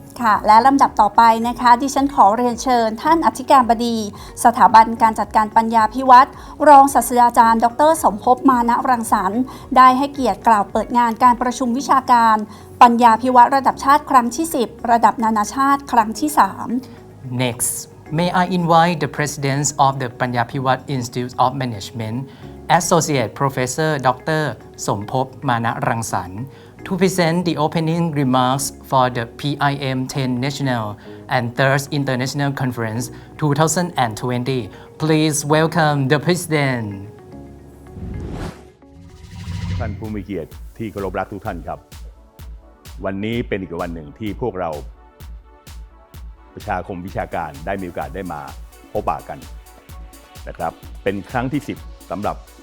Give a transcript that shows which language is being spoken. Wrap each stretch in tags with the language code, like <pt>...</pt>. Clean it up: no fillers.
<th>ค่ะและลำดับต่อไปนะคะดิฉันขอเรียนเชิญท่านอธิการบดีสถาบันการจัดการปัญญาภิวัตน์รองศาสตราจารย์ดร. สมภพมานะรังสรรค์ได้ให้เกียรติกล่าวเปิดงานการประชุมวิชาการปัญญาภิวัตน์ระดับชาติครั้งที่ 10 ระดับนานาชาติครั้งที่</th> <en>3 Next may I invite the President of the Panyapiwat Institute of Management Associate Professor Dr. สมภพมานะรังสรรค์to present the opening remarks for the PIM 10 National and 3rd International Conference 2020. Please welcome the President.</en> <th>ท่านผู้มีเกียรติที่เคารพรักทุกท่านครับวันนี้เป็นอีกวันหนึ่งที่พวกเราประชาคมวิชาการได้มีโอกาสได้มาพบปะกันนะครับเป็นครั้งที่ 10 สำหรับ</th>